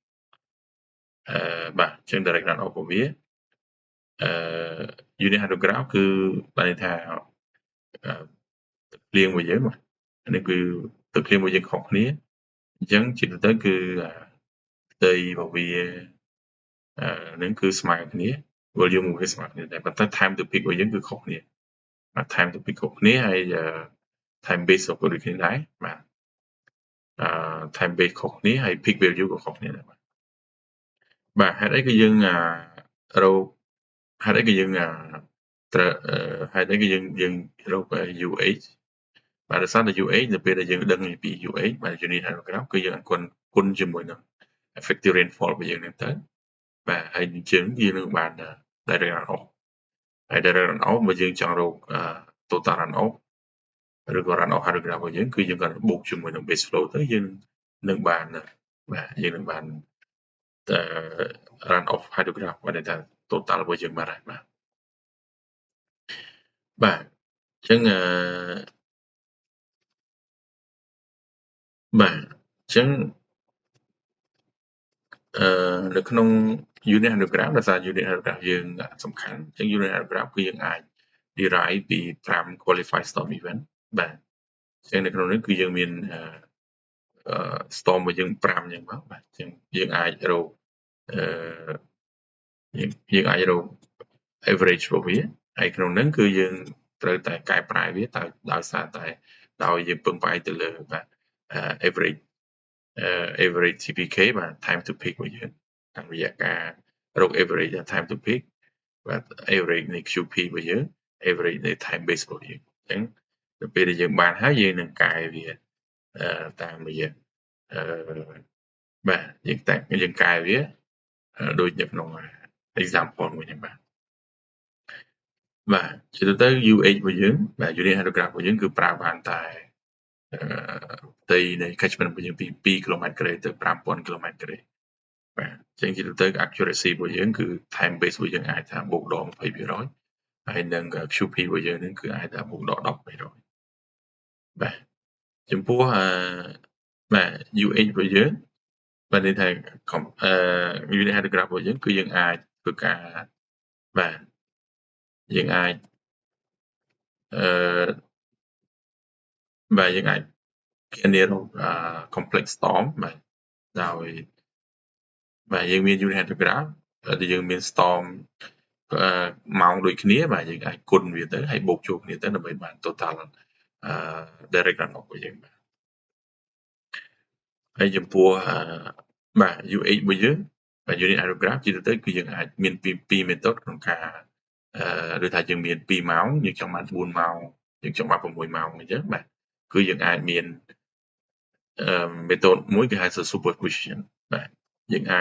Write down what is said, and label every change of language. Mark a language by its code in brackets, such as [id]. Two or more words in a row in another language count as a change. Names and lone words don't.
[km] បាទអញ្ចឹង [en] direct runoff [km] របស់វា [en] unit hydrograph [km] គឺបានន័យថាទឹកភ្លៀងរបស់យើងបាទនេះគឺទឹកភ្លៀងរបស់យើងខុសគ្នាអញ្ចឹងជាទូទៅគឺផ្ទៃរបស់វានឹងគឺស្មើគ្នា volume របស់វាស្មើ គ្នាតែប៉ុន្តែ [en] time to peak [km] របស់យើងគឺខុសគ្នាបាទ [en] time to peak [km] ខុសគ្នាហើយ [en] time base [km] ក៏ដូចគ្នាដែរបាទ [en] time base [km] ខុសគ្នាហើយ [en] peak value [km] ក៏ខុសគ្នាដែរបាទហេតុអីក៏យើងរកហេតុអីក៏យើងត្រូវហេតុអីក៏យើង រក UH បាទដោយសារតែ UH នៅពេលដែលយើងដឹងពី UH បាទ [en] unit hydrograph [km] គឺយើងអាចគុណជាមួយនឹង [en] effective rainfall [km] របស់យើងហ្នឹងទៅបាទហើយអញ្ចឹងយើងនឹងបាន [en] direct runoff [km] ហើយ [en] direct runoff [km] បើយើងចង់រក [en] total runoff [km] ឬក៏ [en] runoff hydrograph [km] របស់យើងគឺយើងគាត់បូកជាមួយនឹង [en] base flow [km] ទៅយើងនឹងបានបាទយើងនឹងបាន [en] runoff hydrograph [km] បានថា total របស់យើងបានហើយបាទបាទអញ្ចឹងបាទអញ្ចឹង នៅក្នុង [en] unit hydrograph [km] ដោយសារ [en] unit hydrograph [km] យើងសំខាន់អញ្ចឹង [en] unit hydrograph [km] គឺយើងអាច derive ពី5 [en] qualified storm event [km] បាទអញ្ចឹងនៅក្នុងនេះគឺយើងមានstorm របស់យើង5អញ្ចឹងមកបាទអញ្ចឹងយើងអាចរក យើងអាចរក average របស់វាហើយក្នុងហ្នឹងគឺយើងត្រូវតែកែប្រែវាដោយសារតែដោយយើងពឹងផ្អែកទៅលើបាទ [en] average TPK [km] បាទ [en] time to peak [km] របស់យើងតាមរយៈការរក [en] average time to peak [km] បាទ average នៃ QP របស់យើង average នៃ [en] time base [km] របស់យើងអញ្ចឹងទៅពេលដែលយើងបានហើយយើងនឹងកែវាតាមរយៈ បាទយើងកែវាដូចនៅក្នុង example មួយហ្នឹងបាទជាទូទៅ UH របស់យើងបាទ [en] unit hydrograph [km] របស់យើងគឺប្រើបានតែផ្ទៃនៃ catchment របស់យើងពី2 km² ទៅ 5000 km² បាទអញ្ចឹងជាទូទៅ accuracy របស់យើងគឺ [en] time base [km] របស់យើងអាចថាបូកដក 20% ហើយនឹង QP របស់យើងហ្នឹងគឺអាចថាបូកដក 10% បាទចំពោះបាទ UH របស់យើងបាទនេះថា [en] unit hydrograph [km] របស់យើងគឺយើងអាចធ្វើការបាទយើងអាច បាទយើងអាចធានារក [en] complex storm [km] បាទដោយបាទយើងមាន [en] unit hydrograph [km] ដែលយើងមាន storm ម៉ោងដូចគ្នាបាទយើងអាចគុណវាទៅហើយបូកចូលគ្នាទៅដើម្បីបាន [en] total direct runoff [km] របស់យើងបាទហើយចំពោះបាទ UH របស់យើងបាទ [en] unit hydrograph [km] ជាទូទៅគឺយើងអាចមានពីរ method ក្នុងការឬថាយើងមាន2ម៉ោងយើងចង់បាន4ម៉ោងយើងចង់បាន6ម៉ោងអញ្ចឹងបាទគឺយើងអាចមាន method មួយគេហៅថា superposition បាទយើងអាច